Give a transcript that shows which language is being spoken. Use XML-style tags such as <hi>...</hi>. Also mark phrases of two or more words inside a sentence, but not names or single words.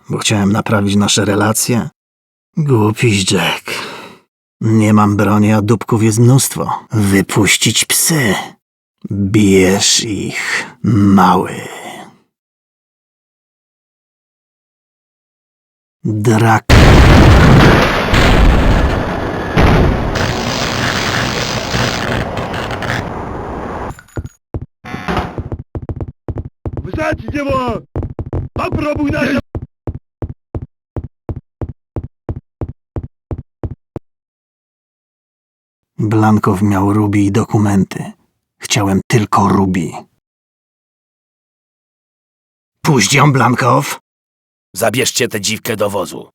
<pl>Bo chciałem naprawić nasze relacje? Głupiś Jack. Nie mam broni, a dupków jest mnóstwo. Wypuścić psy. Bierz ich, mały. Drak.</pl> <ru>Взять его! Попробуй на...</ru> <pl>Blankow miał Ruby i dokumenty. Chciałem tylko Ruby. Puść ją, Blankow! Zabierzcie tę dziwkę do wozu.</pl>